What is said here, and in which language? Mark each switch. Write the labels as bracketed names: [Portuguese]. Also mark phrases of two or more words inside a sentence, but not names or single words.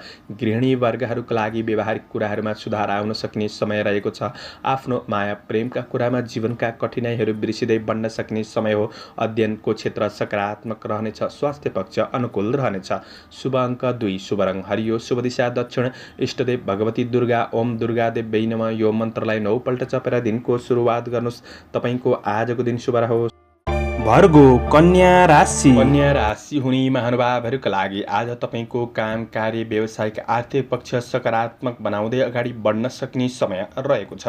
[Nepali] गृहिणी वर्गहरूका लागि व्यवहारिक कुराहरूमा सुधार आउन सक्ने समय रहेको छ। आफ्नो माया प्रेमका कुरामा जीवनका कठिनाइहरू बिर्सिँदै बढ्न सक्ने समय हो। अध्ययनको क्षेत्र सकारात्मक रहनेछ। स्वास्थ्य पक्ष अनुकूल रहनेछ। शुभ अङ्क 2, शुभ रङ हरियो, शुभ दिशा दक्षिण, इष्टदेव भगवती दुर्गा। [Sanskrit] ओम दुर्गादेव्यै नमः। [Nepali] यो मन्त्रलाई 9 पल्ट जपेर दिनको सुरुवात गर्नुहोस्। तपाईँको आजको दिन शुभ रहोस्। भर्गो कन्या राशि। कन्या राशि हुने महानुभावहरूका लागि आज तपाईँको काम कार्य व्यावसायिक आर्थिक पक्ष सकारात्मक बनाउँदै अगाडि बढ्न सक्ने समय रहेको छ।